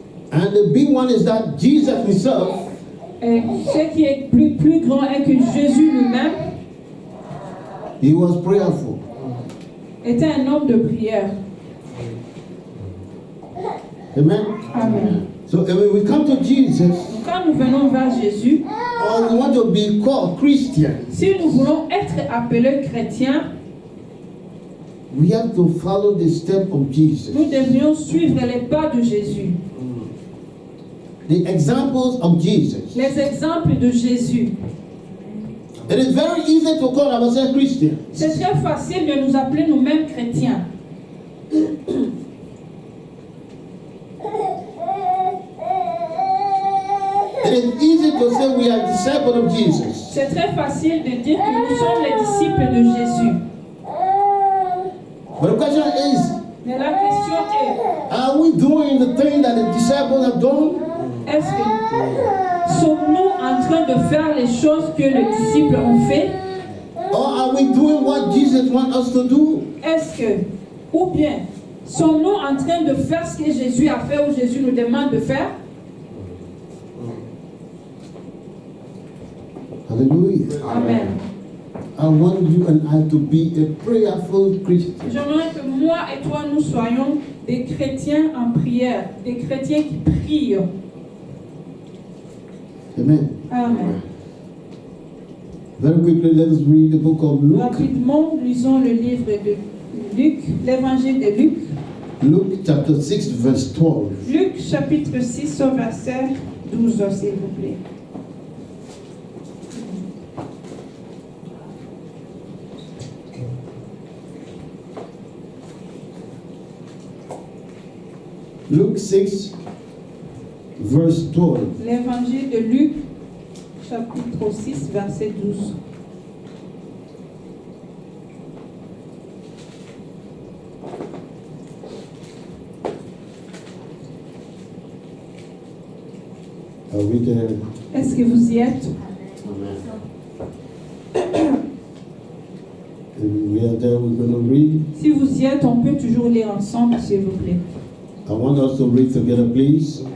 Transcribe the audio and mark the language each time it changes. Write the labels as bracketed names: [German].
[English] And the big one is that Jesus himself, [French] Et ce qui est plus grand est que Jésus lui-même [English] he was prayerful. [French] était un homme de prière. Amen. Amen. [English] So when we come to Jesus, [French] Donc, quand nous venons vers Jésus, [English] or we want to be called Christian, [French] si nous voulons être appelés chrétiens, [English] we have to follow the step of Jesus. [French] nous devrions suivre les pas de Jésus. [English] The examples of Jesus. [French] Les exemples de Jésus. [English] It is very easy to call ourselves Christian. [French] C'est très facile de nous appeler nous-mêmes chrétiens. [English] It is easy to say we are disciples of Jesus. [French] C'est très facile de dire que nous sommes les disciples de Jésus. [English] But the question is, [French] Mais la question est, [English] are we doing the thing that the disciples have done? [French] est-ce que sommes-nous en train de faire les choses que les disciples ont fait? [English] Or are we doing what Jesus wants us to do? [French] Est-ce que, ou bien, sommes-nous en train de faire ce que Jésus a fait ou Jésus nous demande de faire? Hallelujah. Amen. [English] I want you and I to be a prayerful Christian. [French] J'aimerais que moi et toi, nous soyons des chrétiens en prière, des chrétiens qui prient. Amen. Amen. [English] Very quickly, let us read the book of Luke. [French] Rapidement, lisons le livre de Luc, l'évangile de Luc. [English] Luke chapter 6, verse 12. [French] Luc chapitre 6 au verset 12, s'il vous plaît. [English] Luke 6, verse 12. [French] L'évangile de Luc, chapitre 6, verset 12. [English] Are we there? [French] Est-ce que vous y êtes? [English] If we are there, we're going to read. [French] Si vous y êtes, on peut toujours lire ensemble, s'il vous plaît. [English] I want us to read together, please.